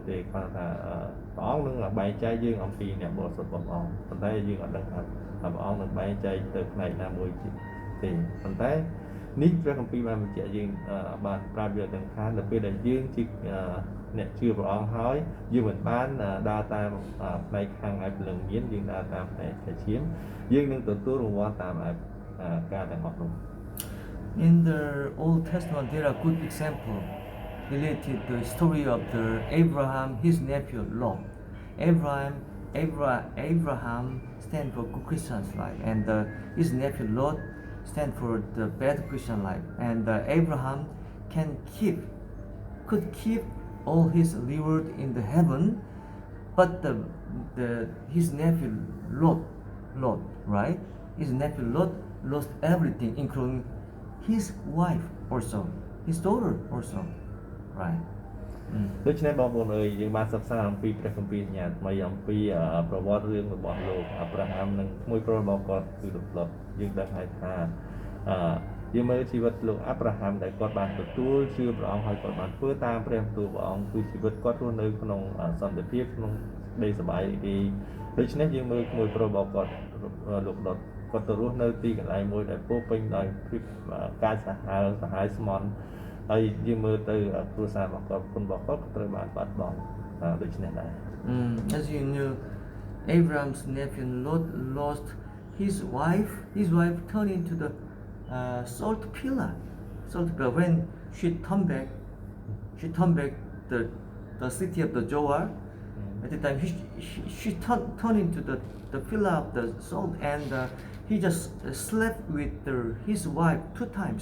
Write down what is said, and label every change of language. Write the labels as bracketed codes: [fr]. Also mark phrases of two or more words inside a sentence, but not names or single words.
[km] ទេគ្រាន់តែព្រះអង្គនឹងបែងចែកយើងអំពីអ្នកបរិសុទ្ធរបស់ព្រះអង្គប៉ុន្តែយើងអត់ដឹងថាព្រះអង្គនឹងបែងចែកទៅផ្នែកណាមួយទេប៉ុន្តែនេះព្រះគម្ពីរបានបញ្ជាក់យើងបានប្រាប់យើងថានៅពេលដែលយើងជាអ្នកជឿព្រះអង្គហើយយើងមិនបានដើរតាមផ្នែកខាងឯព្រលឹងមានយើងដើរតាមផ្នែកខាងឈាមយើងនឹងទទួលរង្វាន់តាមការទាំងអស់នោះ [en] In the Old Testament, there are good examples related to the story of the Abraham, his nephew Lot. Abraham Abraham stand for good Christian's life, and his nephew Lot stand for the bad Christian life. And Abraham could keep all his reward in the heaven, but his nephew Lot, right? His nephew Lot lost everything, including his wife also, his daughter also, right? [km] ដូច្នេះបងប្អូនអើយយើងបានសិក្សាអំពីព្រះគម្ពីរសញ្ញាថ្មីអំពីប្រវត្តិរឿងរបស់លោកអាប់រ៉ាហាំនិងក្មួយប្រុសរបស់គាត់ គឺលោកឡុតយើងដឹងហើយថាយើងមើលជីវិតលោកអាប់រ៉ាហាំដែលគាត់បានទទួលជឿព្រះអង្គហើយគាត់បានធ្វើតាមព្រះបន្ទូលព្រះអង្គគឺជីវិតគាត់រស់នៅក្នុងសន្តិភាពក្នុងក្តីសប្បាយរីករាយដូច្នេះយើងមើលក្មួយប្រុសរបស់គាត់លោកឡុតគាត់ទៅរស់នៅទីកន្លែងមួយដែលពោរពេញដោយការសាហាវស្មន់ហើយយើងមើលទៅគ្រួសាររបស់គាត់គុណរបស់គាត់ក៏ត្រូវបានបាត់បង់ដូចនេះដែរ [en] As you know, Abraham's nephew Lot lost his wife. His wife turned into the salt pillar. When she turned back the city of the Zoar. At the time, she turned into the pillar of the salt, and he just slept with his wife 2 times.